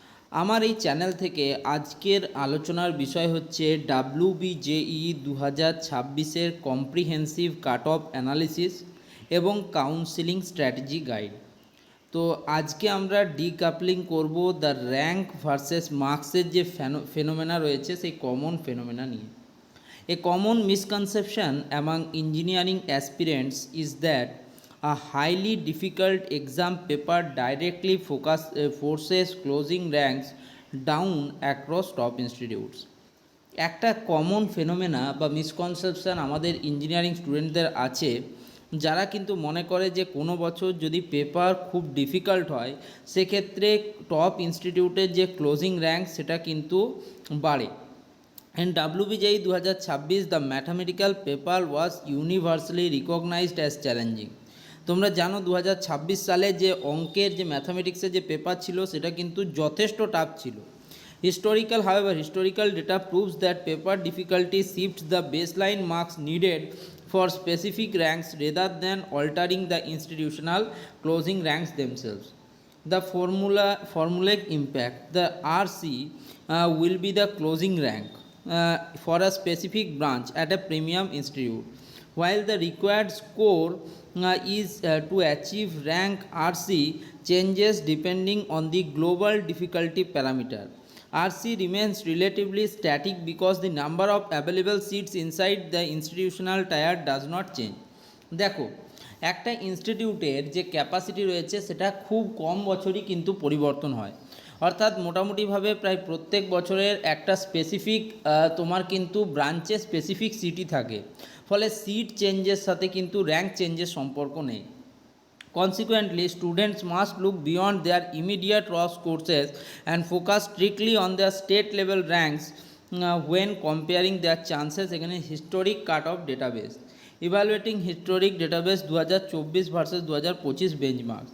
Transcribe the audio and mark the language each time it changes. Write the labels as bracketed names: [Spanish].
[Bangla] আমার এই চ্যানেল থেকে আজকের আলোচনার বিষয় হচ্ছে WBJEE 2026-এর comprehensive cut off analysis এবং কাউন্সিলিং স্ট্র্যাটেজি গাইড। তো আজকে আমরা ডিকাপলিং করব দ্য র্যাঙ্ক ভার্সেস মার্কসের যে ফেনোমেনা রয়েছে সেই কমন ফেনোমেনা নিয়ে। [English] A common misconception among engineering aspirants is that a highly difficult exam paper directly forces closing ranks down across top institutes. [Bangla] একটা কমন ফেনোমেনা বা মিসকনসেপশান আমাদের ইঞ্জিনিয়ারিং স্টুডেন্টদের আছে, যারা কিন্তু মনে করে যে কোনো বছর যদি পেপার খুব ডিফিকাল্ট হয় সেক্ষেত্রে টপ ইনস্টিটিউটের যে ক্লোজিং র্যাঙ্ক সেটা কিন্তু বাড়ে। [English] In WBJEE 2026, the mathematical paper was universally recognized as challenging. [Bangla] তোমরা জানো 2026 সালে যে অঙ্কের যে ম্যাথামেটিক্সের যে পেপার ছিল সেটা কিন্তু যথেষ্ট টাফ ছিল। [English] Historical data proves that paper difficulty shifts the baseline marks needed for specific ranks rather than altering the institutional closing ranks themselves. The formulaic impact, the RC will be the closing rank for a specific branch at a premium institute, while the required score is to achieve rank RC changes depending on the global difficulty parameter. RC remains relatively static because the number of available seats inside the institutional tier does not change. [Bangla] দেখো, একটা ইনস্টিটিউটের যে capacity রয়েছে সেটা খুব কম বছরই কিন্তু পরিবর্তন হয়, অর্থাৎ মোটামুটিভাবে প্রায় প্রত্যেক বছরের একটা স্পেসিফিক তোমার কিন্তু ব্রাঞ্চে স্পেসিফিক সিটই থাকে, ফলে সিট চেঞ্জের সাথে কিন্তু র্যাঙ্ক চেঞ্জের সম্পর্ক নেই। [English] Consequently, students must look beyond their immediate raw courses and focus strictly on their state level ranks when comparing their chances against historic cut-off database. Evaluating historic database 2024 versus 2025 benchmarks.